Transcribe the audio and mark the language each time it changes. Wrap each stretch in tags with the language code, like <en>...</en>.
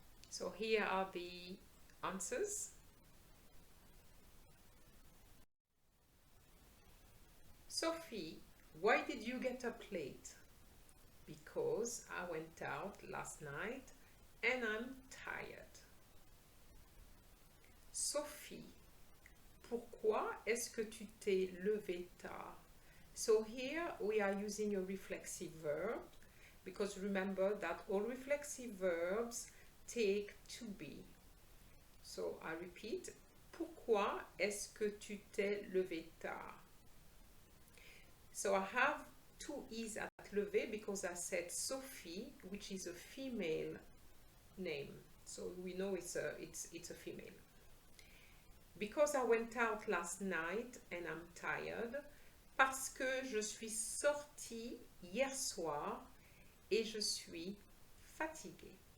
<en>So here are the answers. Sophie, why did you get up late? Because I went out last night and I'm tired.</en> <fr>Sophie, pourquoi est-ce que tu t'es levé tard?</fr> <en>So here we are using a reflexive verb, because remember that all reflexive verbs take to be. So I repeat,</en> <fr>pourquoi est-ce que tu t'es levé tard?</fr> <en>So I have two E's at levé because I said Sophie, which is a female name. So we know it's a female. Because I went out last night and I'm tired,</en> <fr>parce que je suis sortie hier soir et je suis fatiguée.</fr>